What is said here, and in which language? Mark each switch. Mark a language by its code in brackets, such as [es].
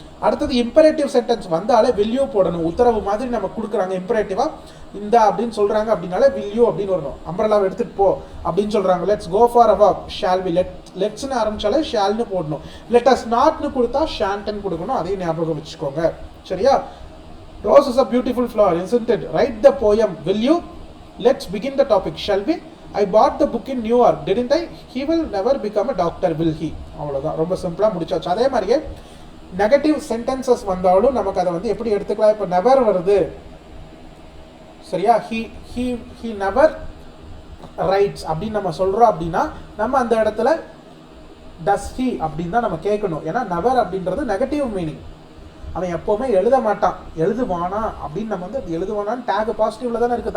[ta] அடுத்தது imperative sentence வந்தாலே will you போடணும். உத்தரவு மாதிரி நம்ம கொடுக்குறாங்க இம்பரேட்டிவா, இந்த அப்படின்னு சொல்றாங்க அப்படின்னாலே வில்யூ அப்படின்னு வரணும். அம்பரலாவை எடுத்துட்டு போ அப்படின்னு சொல்றாங்க. [en] Let's go for a walk, shall we. [ta] லெட்ஸ்னு ஆரம்பிச்சாலே ஷால்னு போடணும். லெட் அஸ் நாட்னு கொடுத்தா ஷான்ட்னு கொடுக்கணும். அதையும் ஞாபகம் வச்சுக்கோங்க. சரியா? [en] Rose is a beautiful flower, isn't it? Write the poem, will you? Let's begin the topic, shall we? I bought the book in New York, didn't I? He will never become a doctor, will he? [ta] அவ்வளோதான், ரொம்ப சிம்பிளாக முடிச்சாச்சு. அதே மாதிரியே negative sentences வந்தாலும் நமக்கு அதை வந்து எப்படி எடுத்துக்கலாம். இப்போ நெவர் வருது சரியா, [en] he never writes [ta] அப்படின்னு நம்ம சொல்கிறோம் அப்படின்னா நம்ம அந்த இடத்துல [en] does he [ta] அப்படின்னு தான் நம்ம கேட்கணும். ஏன்னா நெவர் அப்படின்றது நெகட்டிவ் மீனிங். அவன் எப்போவுமே எழுத மாட்டான், எழுதுவானா அப்படின்னு நம்ம வந்து எழுதுவானான்னு டேக் பாசிட்டிவ்ல தானே இருக்குது.